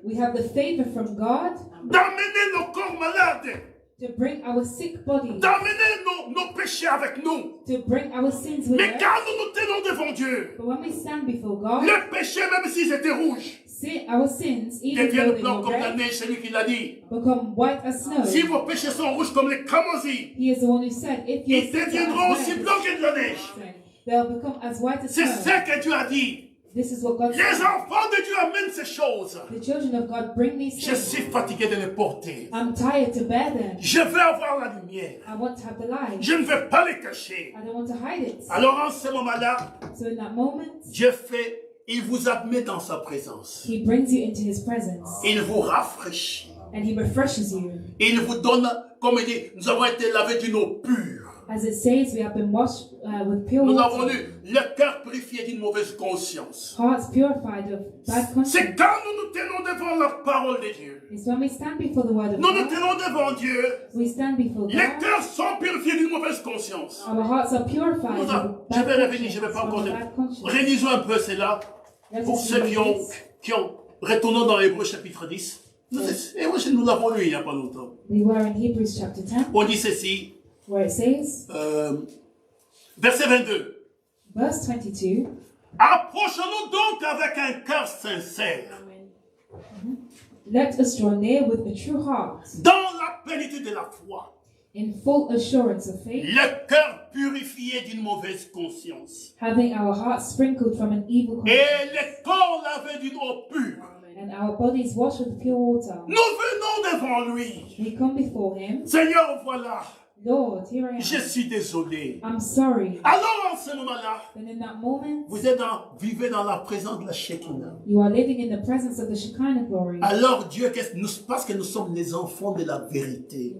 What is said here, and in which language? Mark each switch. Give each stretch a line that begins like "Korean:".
English: We have the favor from God
French: d'amener nos corps malades,
English: to bring our sick bodies,
French: d'amener nos péchés avec nous.
English: to bring our sins with
French: Mais
English: us.
French: quand nous nous tenons devant Dieu,
English: But when we stand before God,
French: les péchés, même s'ils étaient rouges,
English: our sins, even though
French: deviennent
English: they
French: blancs
English: were
French: comme la
English: red,
French: neige. C'est lui qui l'a dit.
English: become white as snow.
French: Si vos péchés sont rouges comme les camosis,
English: He is the one who said, if your
French: ils
English: sins
French: deviendront
English: are
French: aussi
English: as red,
French: blancs que de la neige.
English: they'll become as white as
French: C'est
English: snow.
French: ça que Dieu a dit.
English: This is what God said.
French: enfants de Dieu amènent ces choses.
English: The children of God bring these
French: Je
English: things.
French: suis fatigué de les porter.
English: I'm tired to bear them.
French: Je veux avoir la lumière.
English: I want to have the light.
French: Je ne veux pas les cacher.
English: I don't want to hide it.
French: Alors en ce moment-là,
English: So in that moment,
French: Dieu fait, il vous admet dans sa présence.
English: He brings you into His presence
French: Il vous rafraîchit.
English: and He refreshes you.
French: Il vous donne, comme il dit, nous avons été lavés d'une eau pure.
English: As it says, we have been washed with pure
French: Nous avons
English: water,
French: eu le cœur purifié d'une mauvaise conscience.
English: hearts purified of bad
French: C'est
English: conscience.
French: quand nous nous tenons devant la parole de Dieu.
English: It's when we stand before the Word of
French: Nous nous
English: God,
French: tenons devant Dieu.
English: we stand before
French: Les
English: God,
French: cœurs sont purifiés d'une mauvaise conscience.
English: our hearts are purified
French: Nous
English: of
French: je
English: bad
French: vais revenir, je ne vais pas encore.
English: from bad conscience.
French: Révisons un peu cela
English: Let
French: pour
English: us
French: ceux
English: read this.
French: qui ont. Retournons dans Hébreux chapitre 10. Et moi, nous l'avons lu il n'y a pas longtemps.
English: We were in Hebrews chapter 10,
French: On dit ceci,
English: where it says,
French: verset 22.
English: verse 22,
French: Approchons-nous donc avec un cœur sincère,
English: let us draw near with a true heart,
French: dans la plénitude de la foi,
English: in full assurance of faith,
French: le cœur purifié d'une mauvaise conscience,
English: having our hearts sprinkled from an evil conscience,
French: et le corps lavé d'une eau pure.
English: and our bodies washed with pure water.
French: Nous venons devant lui.
English: We come before Him.
French: Seigneur, voilà,
English: Lord, here I
French: je
English: am.
French: suis désolé.
English: I'm sorry.
French: Alors en ce moment-là,
English: And in that moment,
French: vivez dans la présence de la Shekinah.
English: you are living in the presence of the Shekinah glory.
French: Alors Dieu, parce que nous sommes les enfants de la vérité.